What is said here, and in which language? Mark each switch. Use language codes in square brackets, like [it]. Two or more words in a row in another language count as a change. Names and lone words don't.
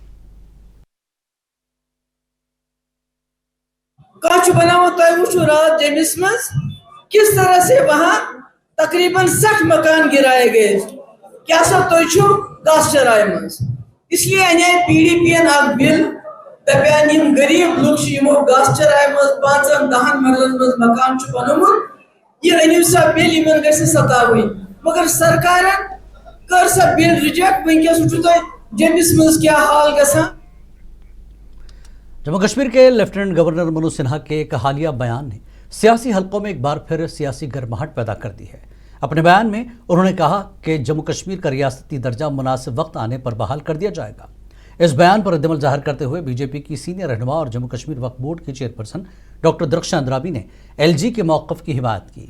[hi] किस तरह से वहां तकरीबन 60 मकान गिराए गए, क्या सब तो [ks] गास्टराय मन, इसलिए अने पीडीपी बिल दपान गरीब लोग गास्टराय मन 5-10 मरलन मज मकान बनोमुत, यह अनिव सा बिल इन गि सताव, मगर सरकार कर सा बिल रिजेक्ट वंकस वुचु तुम जम्मिस मज क्या हाल गसान। [hi] जम्मू कश्मीर के लेफ्टिनेंट गवर्नर मनोज सिन्हा के एक हालिया बयान ने सियासी हलकों में एक बार फिर सियासी गर्माहट पैदा कर दी है। अपने बयान में उन्होंने कहा कि जम्मू कश्मीर का रियासती दर्जा मुनासिब वक्त आने पर बहाल कर दिया जाएगा। इस बयान पर रद्दमल जाहिर करते हुए बीजेपी की सीनियर रहनुमा और जम्मू कश्मीर वक्फ बोर्ड की चेयरपर्सन डॉक्टर दरख्शां अंद्राबी ने एलजी के मौक़िफ़ की हिमायत की।